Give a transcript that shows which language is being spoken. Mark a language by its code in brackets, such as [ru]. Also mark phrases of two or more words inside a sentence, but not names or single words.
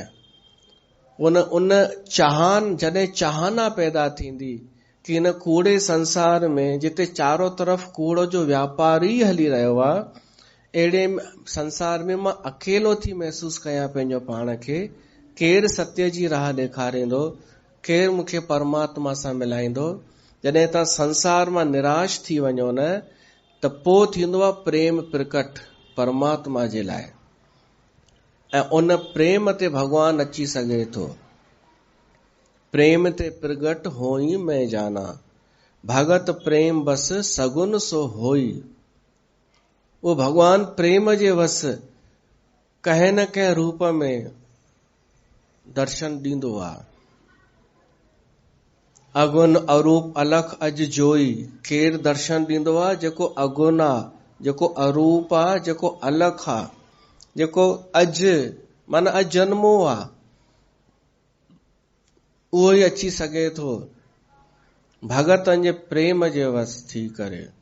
[sd] उन चाहन, जॾहिं चाहना पैदा थींदी कि हिन कूड़े संसार में जिते चारों तरफ़ कूड़ जो व्यापार ई हली रहियो आहे, अहिड़े संसार में मां अकेलो थी महसूस कयां पंहिंजो पाण खे, केरु सत्य जी राह ॾेखारींदो, केरु मूंखे परमात्मा सां मिलाईंदो? जॾहिं तव्हां संसार मां निराश थी वञो न, त पोइ थींदो आहे प्रेम प्रकट परमात्मा जे लाइ, ऐं उन प्रेम ते भगवान अची सघे थो। [awa] प्रेम ते प्रगट होई मैं जाना, भगत प्रेम बस सगुन सो होई। [sd] वो भगवान प्रेम जे वस कंहिं न कंहिं रूप में दर्शन ॾींदो आहे। [awa] अगुन अरूप अलख अज जोई, [sd] केरु दर्शन ॾींदो आहे? जेको अगुन आहे, जेको अरूप आहे, जेको अलख आहे, जेको अज माना अजन्मो आहे, उहो ई अची सघे थो भगतनि जे प्रेम जे वस थी करे।